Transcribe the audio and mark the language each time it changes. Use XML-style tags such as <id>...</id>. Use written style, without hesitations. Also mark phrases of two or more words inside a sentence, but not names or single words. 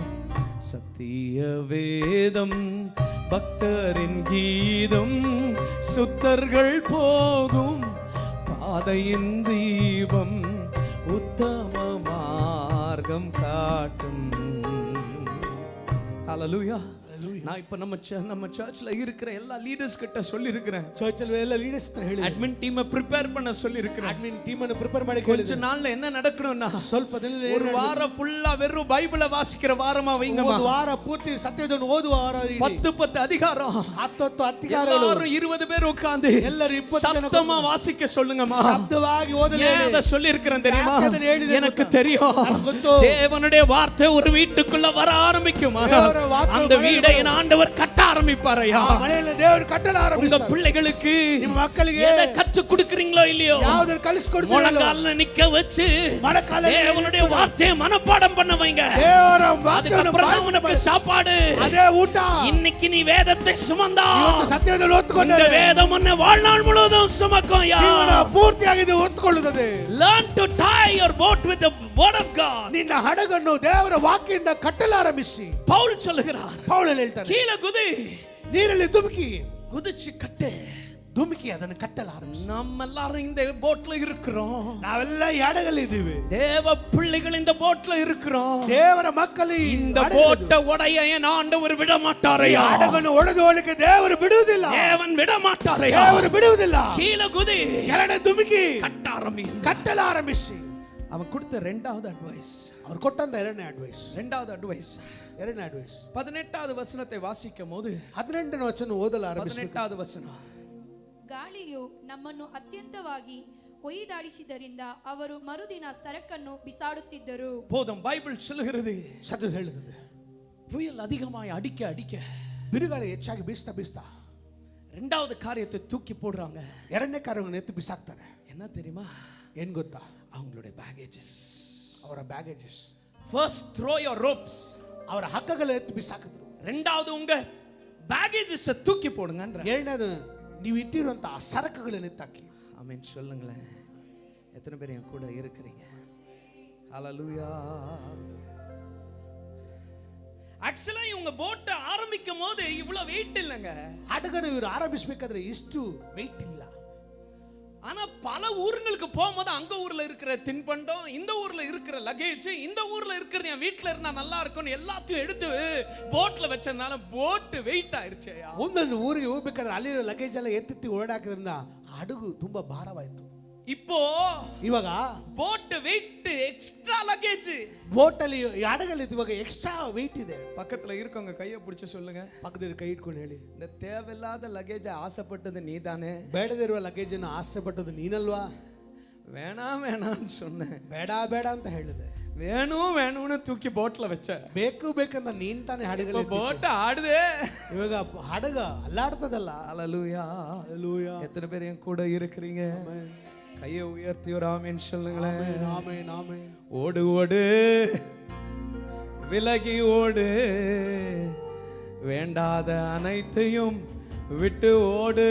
<ta>சத்திய வேதம் பக்தரின் கீதம், சுத்தர்கள் போகும் பாதையின் தீபம், உத்தம மார்க்கம் காட்டும். ஹல்லேலூயா. நான் இப்ப நம்ம சர்ச்ல இருக்கிற எல்லா லீடர்ஸ் கிட்ட சொல்லி இருக்கிறேன்.</ta> <kn>ಚರ್ಚಲ್ಲಿ ಎಲ್ಲ ಲೀಡರ್ಸ್ ಹತ್ರ ಹೇಳಿ,</kn> <en>admin team prepare</en> <ta>பண்ண சொல்லி இருக்கிறேன்.</ta> <en>admin team</en> <kn>ಅನ್ನು ಪ್ರಿಪೇರ್ ಮಾಡಿ</kn> <ta>கொஞ்ச நாள்ல என்ன நடக்கணும்னா,</ta> <kn>ಸ್ವಲ್ಪ ದಿನದಲ್ಲಿ</kn> <ta>ஒரு வாரம் ஃபுல்லா வெறும் பைபிளை வாசிக்கிற வாரமா வைங்கம்மா.</ta> <kn>ಒಂದು ವಾರ ಪೂರ್ತಿ ಸತ್ಯವನ್ನು ಓದುವ ವಾರ ಇಡಿ.</kn> <ta>10 அதிகாரம்,</ta> <kn>10 ಅಧಿಕಾರಗಳು,</kn> <ta>எல்லாரும் 20 பேர் உட்கார்ந்து</ta> <kn>ಎಲ್ಲರೂ 20 ಜನ</kn> <ta>சத்தமா வாசிக்க சொல்லுங்கம்மா.</ta> <kn>ಶಬ್ದವಾಗಿ ಓದಲಿ.</kn> <ta>ஏன் அதை சொல்லி இருக்கிறேன் தெரியுமா?</ta> <kn>ಯಾಕೆ ಅದನ್ನ ಹೇಳಿದೆ</kn> <ta>எனக்கு</ta> <kn>ಗೊತ್ತಾ?</kn> <ta>தெரியும்,</ta> <kn>ನನಗೆ ಗೊತ್ತು.</kn> <ta>தேவனுடைய வார்த்தை ஒரு வீட்டுக்குள்ள வர ஆரம்பிக்குமா, தேவனுடைய வார்த்தை அந்த வீடை என் ஆண்டவர் கட்ட ஆரம்பிப்பாரையா.</ta> <kn>ಆ ಮನೆಯಲ್ಲಿ ದೇವರು ಕಟ್ಟಲು</kn> <ta>உங்க</ta> <kn>ಆರಂಭಿಸ್ತಾರೆ.</kn> <ta>பிள்ளைகளுக்கு</ta> <kn>ನಿಮ್ಮ ಮಕ್ಕಳಿಗೆ</kn> <ta>எதை கற்று கொடுக்கறீங்களோ இல்லையோ,</ta> <kn>ಯಾವುದನ್ನು ಕಲಿಸಿಕೊಡ್ತೀರೋ</kn> <ta>முழங்கால்ல நிக்க வச்சு</ta> <kn>ಮೊಣಕಾಲಲ್ಲಿ</kn> <ta>தேவனுடைய வார்த்தையை மனப்பாடம் பண்ண வைங்க.</ta> <kn>ದೇವರ ವಾಕ್ಯವನ್ನು</kn> <ta>அதுக்கப்புறம் தான் உனக்கு சாப்பாடு.</ta> <kn>ಅದೇ ಊಟ.</kn> <ta>இன்னைக்கு நீ வேதத்தை சுமந்தா</ta> <kn>ಇವತ್ತು ಸತ್ಯವನ್ನು</kn> <ta>இந்த</ta> <kn>ಹೊತ್ತುಕೊಂಡರೆ</kn> <ta>வேதம் உன்னை வாழ்நாள் முழுவதும் சுமக்கும்.</ta> <kn>ಜೀವನ ಪೂರ್ತಿಯಾಗಿ ಇದು ಹೊತ್ತುಕೊಳ್ಳುತ್ತದೆ.</kn> <en>Learn to tie your boat with the word of God.</en> <kn>ನಿನ್ನ ಹಡಗನ್ನು ದೇವರ ವಾಕ್ಯದಿಂದ ಕಟ್ಟಲು ಆರಂಭಿಸಿ.</kn> <ta>பவுல் சொல்லுகிறார்,</ta> <kn>ಪೌಲನು ಹೇಳ್ತಾನೆ,</kn> <ta>கீழே குதி,</ta> <kn>ನೀರಲ್ಲಿ ಧುಮುಕಿ,</kn> <ta>குதிச்சு கட்டு.</ta> <kn>ಧುಮುಕಿ ಅದನ್ನು ಕಟ್ಟಲು ಆರಂಭಿಸಿ.</kn> <ta>நம்ம எல்லாரும் இந்த போட்ல இருக்கிறோம்.</ta> <kn>ನಾವೆಲ್ಲ ಈ ಹಡಗಲ್ಲಿ ಇದ್ದೀವಿ.</kn> <ta>தேவ பிள்ளைகள் இந்த போட்ல இருக்கிறோம்.</ta> <kn>ದೇವರ ಮಕ್ಕಳು</kn> <ta>இந்த போட்டை உடைய என் ஆண்டவர் விட மாட்டாரையா.</ta> <kn>ಹಡಗನ್ನು ಒಡೆದು ಹೋಗಲಿಕ್ಕೆ ದೇವರು ಬಿಡುವುದಿಲ್ಲ.</kn> <ta>தேவன் விட மாட்டாரையா.</ta> <kn>ದೇವರು ಬಿಡುವುದಿಲ್ಲ.</kn> <ta>கீழே குதி,</ta> <kn>ಕೆಳಗಡೆ ಧುಮುಕಿ</kn> <ta>கட்ட ஆரம்பி.</ta> <kn>ಕಟ್ಟಲು ಆರಂಭಿಸಿ.</kn> <ta>அவன் கொடுத்த ரெண்டாவது அட்வைஸ்,</ta> <kn>ಅವರು ಕೊಟ್ಟಂತ ಎರಡನೇ ಅಡ್ವೈಸ್.</kn> <ta>18வது வசனத்தை வாசிக்கும் போது,</ta> <kn>18ನೇ ವಚನ ಓದಲು ಆರಂಭಿಸಬೇಕು.</kn> <ta>18வது வசனம்,</ta> <kn>ಗಾಳಿಯು ನಮ್ಮನ್ನು ಅತ್ಯಂತವಾಗಿ ಒಯ್ದಾಡಿಸಿದ್ದರಿಂದ ಅವರು ಮರುದಿನ ಸರಕನ್ನು ಬಿಸಾಡುತ್ತಿದ್ದರು.</kn> <ta>போதும். பைபிள் சொல்லுகிறது,</ta> <kn>ಸತ್ಯ ಹೇಳುತ್ತದೆ,</kn> <ta>புயல் அதிகமாய் அடிக்க அடிக்க</ta> <kn>ಬಿರುಗಾಳಿ ಹೆಚ್ಚಾಗಿ ಬೀಸ್ತಾ ಬೀಸ್ತಾ</kn> <ta>ரெண்டாவது காரியத்தை தூக்கி போடுறாங்க.</ta> <kn>ಎರಡನೇ ಕಾರ್ಯವನ್ನು ಎತ್ತಿ ಬಿಸಾಕ್ತಾರೆ.</kn> <ta>என்ன தெரியுமா?</ta> <kn>ಏನ್ ಗೊತ್ತಾ?</kn> <ta>அவங்களுடைய பேகேಜஸ்.</ta> <kn>ಅವರ ಬ್ಯಾಗೇಜಸ್.</kn> <en>first throw your ropes.</en> <kn>ಅವರ ಹಗ್ಗಗಳ ಎತ್ತಿ ಬಿಸಾಕಿದ್ರು.</kn> <ta>ரெண்டாவது உங்க பேகேஜஸ் தூக்கி போடுங்கன்ற.</ta> <kn>ಎರಡನೇದು ನೀವು ಇಟ್ಟಿರುವಂತ ಸರಕುಗಳನ್ನು ಎತ್ತಾಕಿ.</kn> <ta>ஆமென் சொல்லுங்களேன். எத்தனை பேர் என் கூட இருக்கிறீங்க? ஹல்லேலூயா. ஆக்சுவலா இவங்க போட் ஆரம்பிக்கும் போது இவ்வளவு வெயிட் இல்லங்க.</ta> <kn>ಹಡಗನ್ನು ಇವರು ಆರಂಭಿಸಬೇಕಾದ್ರೆ ಇಷ್ಟು ವೆಯ್ಟ್ ಇಲ್ಲ.</kn> <ta>ஆனா பல ஊர்களுக்கு போகும்போது அங்க ஊர்ல இருக்கிற தின்பண்டம், இந்த ஊர்ல இருக்கிற லக்கேஜ், இந்த ஊர்ல இருக்கிற என் வீட்ல இருந்தா நல்லா இருக்கும்னு எல்லாத்தையும் எடுத்து போட்ல வச்சதுனால போட் வெயிட் ஆயிருச்சேயா.</ta> <kn>ಒಂದೊಂದು ಊರಿಗೆ ಹೋಗ್ಬೇಕಾದ್ರೆ ಅಲ್ಲಿರೋ ಲಗೇಜ್ ಎಲ್ಲ ಎತ್ತಿ ಓಡಾಕಿದ್ರಿಂದ ಹಡಗು ತುಂಬಾ ಭಾರವಾಯಿತು.</kn> <ta>இப்போ</ta> <kn>ಇವಾಗ</kn> <en>boat weight extra luggage.</en> <kn>ಬೋಟ್ ಅಲ್ಲಿ ಹಡಗಲ್ಲಿ ಇವಾಗ</kn> <en>extra weight</en> <kn>ಇದೆ.</kn> <ta>பக்கத்துல இருக்கவங்க கையை பிடிச்சு சொல்லுங்க,</ta> <kn>ಪಕ್ಕದಲ್ಲಿ ಕೈ ಇಟ್ಕೊಂಡು ಹೇಳಿ,</kn> <ta>இந்த தேவையில்லாத லக்கேஜ் ஆசைப்பட்டது நீதானே.</ta> <kn>ಬೇಡದಿರುವ ಲಗೇಜ್ ಅನ್ನು ಆಸೆ ಪಟ್ಟದ್ದು ನೀನಲ್ವಾ?</kn> <ta>வேணாம் வேணாம்னு சொன்னேன்.</ta> <kn>ಬೇಡ ಬೇಡ ಅಂತ ಹೇಳಿದೆ.</kn> <ta>வேணும் வேணும்னு தூக்கி போட்ல வச்ச.</ta> <kn>ಬೇಕು ಬೇಕಂತ ನೀನ್ ತಾನೇ ಹಡಗಲ್ಲಿ</kn> <ta>போட் ஆடுதே.</ta> <kn>ಇವಾಗ ಹಡಗ ಅಲ್ಲಾಡ್ತದಲ್ಲ.</kn> <ta>ஹல்லேலூயா.</ta> <kn>ಹಲ್ಲೆಲೂಯಾ.</kn> <ta>எத்தனை பேர் என் கூட இருக்கிறீங்க? கையை உயர்த்தி ஒரு ஆமென் சொல்லுங்களேன்.</ta> <kn>ಆಮೆನ್ ಆಮೆನ್.</kn> <ta>ஓடு ஓடு, விலகி ஓடு, வேண்டாத அனைத்தையும் விட்டு ஓடு.</ta>